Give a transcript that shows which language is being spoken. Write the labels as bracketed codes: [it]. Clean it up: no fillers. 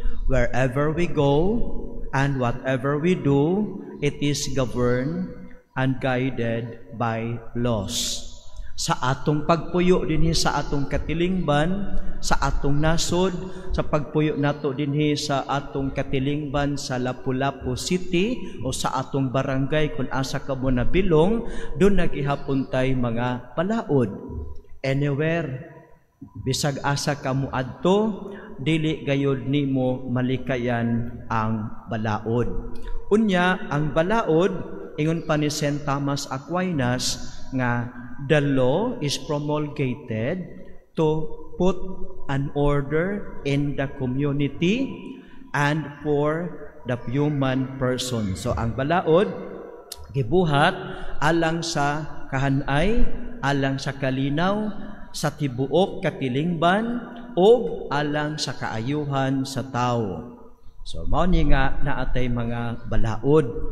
[en] Wherever we go and whatever we do, it is governed and guided by laws. [ceb] Sa atong pagpuyo dinhi sa atong katilingban, sa atong nasod, sa pagpuyo nato dinhi sa atong katilingban sa Lapu-Lapu City o sa atong barangay kung asa ka mo nabilong, doon nagihapon tay mga balaod. Anywhere, bisag asa ka mo adto, dili gayud nimo malikayan ang balaod. Unya ang balaod, ingon pa ni St. [en] Thomas Aquinas nga the law is promulgated to put an order in the community and for the human person. [ceb] So ang balaod gibuhat alang sa kahanay, alang sa kalinaw, sa tibuok katilingban o alang sa kaayuhan sa tao. So mao ni nga naatay mga balaod.